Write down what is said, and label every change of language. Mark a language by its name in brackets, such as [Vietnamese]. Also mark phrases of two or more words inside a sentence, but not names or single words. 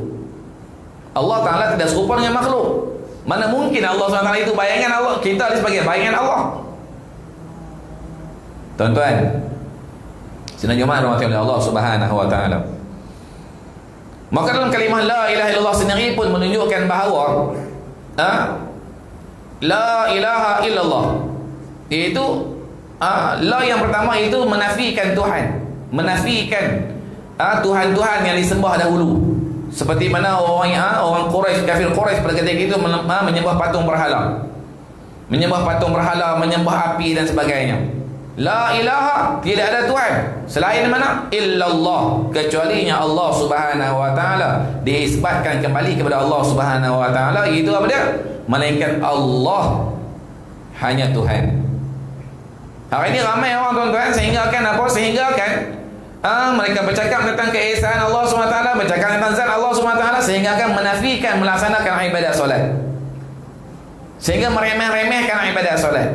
[Malay] Allah Ta'ala tidak serupa dengan makhluk. Mana mungkin Allah SWT itu bayangan Allah, kita sebagai bayangan Allah. Tuan-tuan, sidang jemaah rahmati Allah [Arabic] سبحانه وتعالى. [Malay] Maka dalam kalimah [Arabic] لا إله إلا الله [Malay] sendiri pun menunjukkan bahawa [Arabic] لا إله إلا الله, [Malay] iaitu la yang pertama itu menafikan Tuhan, menafikan Tuhan-Tuhan yang disembah dahulu. Seperti mana orang Quraisy, kafir Quraisy pada ketika itu menyembah patung berhala, menyembah patung berhala, menyembah api dan sebagainya. [Arabic] لا إله, [Malay] tidak ada Tuhan selain mana? Illallah, kecualinya Allah [Arabic] سبحانه وتعالى. [Malay] Diisbatkan kembali kepada Allah [Arabic] سبحانه وتعالى, [Malay] itu apa dia? Melainkan Allah hanya Tuhan. Hari ini ramai orang tuan-tuan sehingga kan apa? Sehingga kan mereka bercakap tentang keesaan Allah SWT, bercakap tentang zat Allah SWT, sehingga akan menafikan melaksanakan ibadat solat, sehingga meremeh-remehkan ibadat solat.